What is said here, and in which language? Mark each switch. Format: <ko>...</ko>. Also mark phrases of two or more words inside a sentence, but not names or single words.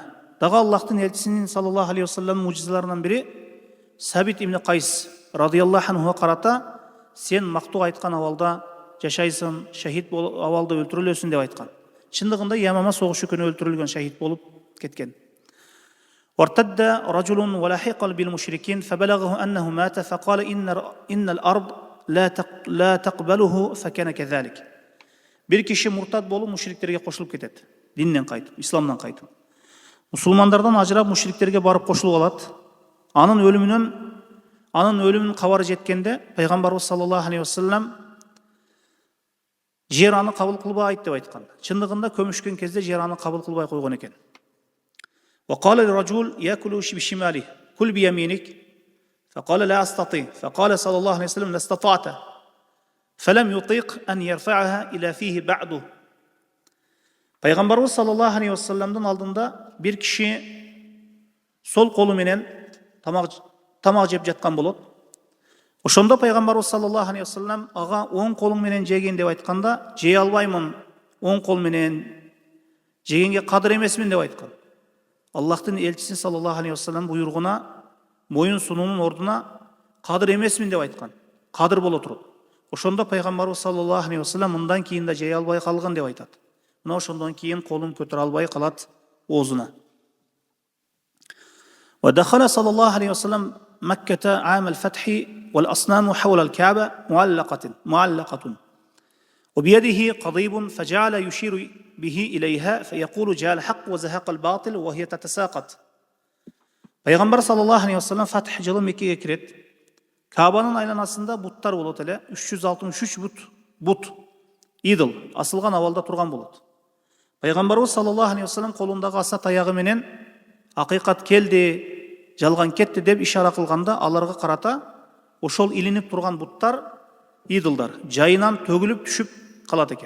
<ky>Дагы Аллахтын элчисинин</ky> <ar>صلى الله عليه وسلم</ar> <ky>мужизаларынан бири Сабит ибн Қайс</ky> <ar>رضي الله عنه</ar> <ky>карата сен мактуу айткан абалда жашайсың, шахид болуп абалда өлтүрүлөсүң деп айткан. Чындыгында Ямама согушу күнү өлтүрүлгөн, шахид болуп кеткен.</ky> <ar>وارتد رجل ولحق بالمشركين فبلغه أنه مات فقال إن الأرض لا تقبله فكان كذلك.</ar> <ky>Bir kişi murtad болуп мушриктерге кошулуп кетет. Динден кайтып, исламдан кайтып. Мусулмандардан ажырап мушриктерге барып кошулуп алат. Анын өлүмүнүн кабары жеткенде пайгамбарыбыз</ky> <ar>صلى الله عليه وسلم</ar> <ky>жер аны кабыл кылбайт деп айткан. Чындыгында көмүшкөн кезде жер аны кабыл кылбай койгон экен.</ky> <ar>وقال للرجل يأكل بشماله كل بيمينك فقال لا أستطيع فقال صلى الله عليه وسلم لا استطعت فلم يطيق أن يرفعها إلى فيه بعده.</ar> <ky>Пайгамбарыбыз</ky> <ar>صلى الله عليه وسلم</ar> <ky>алдында бир киши сол колу менен тамак жеп жаткан болот. Ошондо пайгамбарыбыз</ky> <ar>صلى الله عليه وسلم</ar> <ky>ага оң колуң менен жегин деп айтканда, жей албаймын, оң кол менен жегенге кадыр эмесмин деп айткан. Аллахтын элчиси</ky> <ar>صلى الله عليه وسلم</ar> <ky>буйругуна моюн сунуунун ордуна кадыр эмесмин деп айткан. Кадыр боло туруп. Ошондо пайгамбарыбыз</ky> <ar>صلى الله عليه وسلم</ar> <ky>мындан кийин да жей албай калган деп айтат. Мына ошондон кийин колун көтөрө албай калат оозуна.</ky> <ar>ودخل صلى الله عليه وسلم مكة عام الفتح والأصنام حول الكعبة معلقة وبيده قضيب فجعل يشير به إليها فيقول جاء الحق وزهق الباطل وهي تتساقط.</ar> <ky>Пайгамбар</ky> <ar>صلى الله عليه وسلم</ar> <ky>Фатх жылы Меккеге кирет. Кабанын айланасында буттар болот эле, 363 бут идол асылган абалда турган болот. Пайгамбарыбыз</ky> <ar>صلى الله عليه وسلم</ar> <ky>колундагы аса таягы менен акыйкат келди, жалган кетти деп ишара кылганда, аларга карата ошол илинип турган буттар, идолдар жайынан төгүлүп түшүп калат экен.</ky>